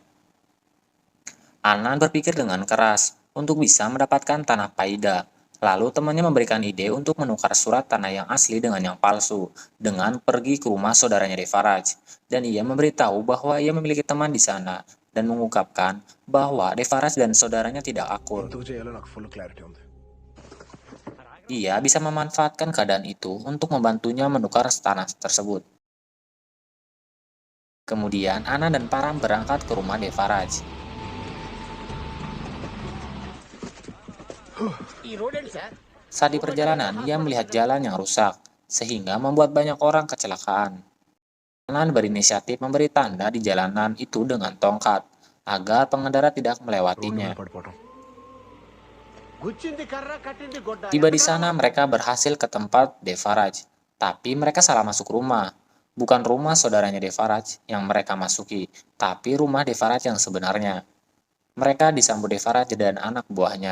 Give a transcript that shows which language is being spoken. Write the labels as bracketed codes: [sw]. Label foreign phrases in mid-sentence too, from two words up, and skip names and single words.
[id] Anan berpikir dengan keras untuk bisa mendapatkan tanah Paida. Lalu temannya memberikan ide untuk menukar surat tanah yang asli dengan yang palsu, dengan pergi ke rumah saudaranya Devaraj. Dan ia memberitahu bahwa ia memiliki teman di sana, dan mengungkapkan bahwa Devaraj dan saudaranya tidak akur. [te] ఎందుకు చేయాలో నాకు [en] full clarity [te] ఉంది. [id] Ia bisa memanfaatkan keadaan itu untuk membantunya menukar tanah tersebut. Kemudian Ana dan Param berangkat ke rumah Devaraj. Saat di perjalanan, ia melihat jalan yang rusak, sehingga membuat banyak orang kecelakaan. Anan berinisiatif memberi tanda di jalanan itu dengan tongkat, agar pengendara tidak [te] రోడ్డు [id] melewatinya. [te] మీద పడిపోవటం. [id] Tiba di sana, mereka berhasil ke tempat Devaraj, tapi mereka salah masuk rumah. Bukan rumah saudaranya Devaraj yang mereka masuki, tapi rumah Devaraj yang sebenarnya. Mereka disambut Devaraj dan anak buahnya.